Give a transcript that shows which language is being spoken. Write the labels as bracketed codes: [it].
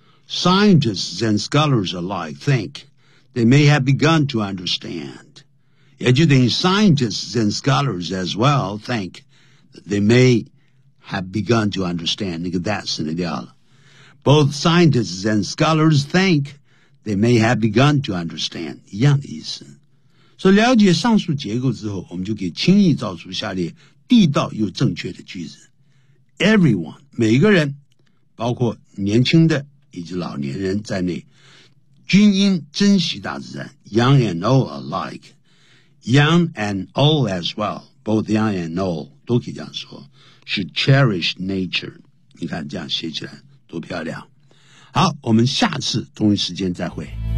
[en] Scientists and scholars alike think they may have begun to understand， [zh] 也就等于 [en] scientists and scholars as well think they may have begun to understand， [zh] 那个 that 省掉了。 [en] Both scientists and scholars think they may have begun to understand. [zh] 一样的意思。所以了解上述结构之后，我们就可以轻易造出下列地道又正确的句子。 [en] Everyone, [zh] 每个人，包括年轻的以及老年人在内，均应珍惜大自然。 [en] Young and old alike, young and old as well, both young and old, [zh] 都可以这样说， [en] should cherish nature. [zh] 你看这样写起来多漂亮。好，我们下次同一时间再会。